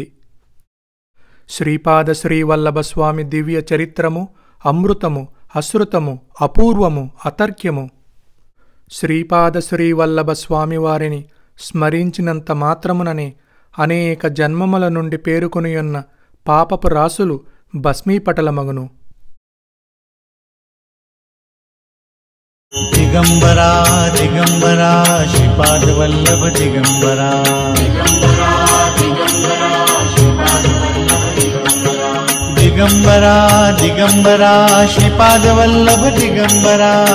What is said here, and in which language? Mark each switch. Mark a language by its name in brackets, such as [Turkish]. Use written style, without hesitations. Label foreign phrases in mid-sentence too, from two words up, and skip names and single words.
[Telugu] శ్రీపాద శ్రీవల్లభ స్వామి దివ్య చరిత్రము అమృతము అశ్రుతము అపూర్వము అతర్క్యము। శ్రీపాద శ్రీవల్లభ స్వామివారిని స్మరించినంత మాత్రముననే అనేక జన్మముల నుండి పేరుకొనియున్న పాపపు రాసులు భస్మీపటలమగును। [Sanskrit] दिगंबरा दिगंबरा श्रीपादवल्लभ दिगंबरा दिगंबरा दिगंबरा श्रीपादवल्लभ दिगंबरा